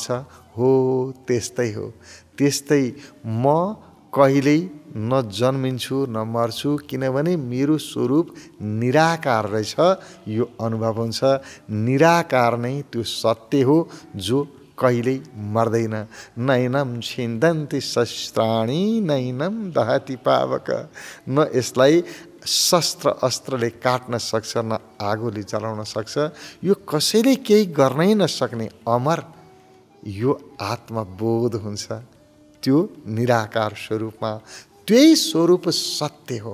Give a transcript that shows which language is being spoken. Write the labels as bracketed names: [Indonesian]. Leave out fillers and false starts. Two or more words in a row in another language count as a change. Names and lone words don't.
[Nepali] हो, त्यस्तै हो। त्यस्तै म कहिल्यै न जन्मिन्छु न मर्छु, किनभने मेरो स्वरूप निराकार रहेछ, यो अनुभव हुन्छ। निराकार नै त्यो सत्य हो जो कहिल्यै मर्दैन। [Sanskrit] नैनम छिन्दन्ति शस्त्राणि नैनम दहति पावक। [Nepali] न यसलाई शस्त्र अस्त्रले काट्न सक्छ, न आगोले जलाउन सक्छ। यो कसैले केही गर्नै नसक्ने अमर यो आत्मबोध हुन्छ। त्यो निराकार स्वरूपमा, त्यही स्वरूप सत्य हो।